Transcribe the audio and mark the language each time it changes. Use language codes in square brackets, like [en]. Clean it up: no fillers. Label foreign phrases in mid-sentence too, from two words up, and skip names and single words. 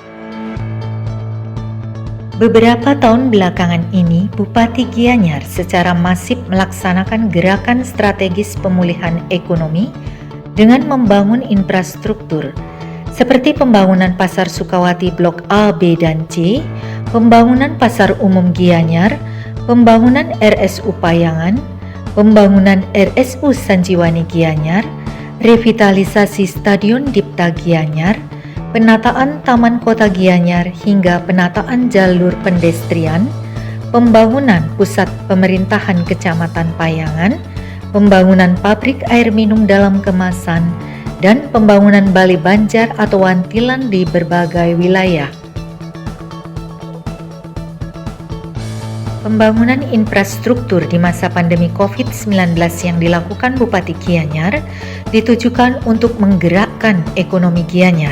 [id] Beberapa tahun belakangan ini, Bupati Gianyar secara masif melaksanakan gerakan strategis pemulihan ekonomi dengan membangun infrastruktur seperti pembangunan Pasar Sukawati Blok A, B, dan C, pembangunan Pasar Umum Gianyar, pembangunan RSU Payangan, pembangunan RSU Sanjiwani Gianyar, revitalisasi Stadion Dipta Gianyar, penataan Taman Kota Gianyar hingga penataan jalur pedestrian, pembangunan pusat pemerintahan Kecamatan Payangan, pembangunan pabrik air minum dalam kemasan, dan pembangunan Bali Banjar atau wantilan di berbagai wilayah. Pembangunan infrastruktur di masa pandemi COVID-19 yang dilakukan Bupati Gianyar ditujukan untuk menggerakkan ekonomi Gianyar.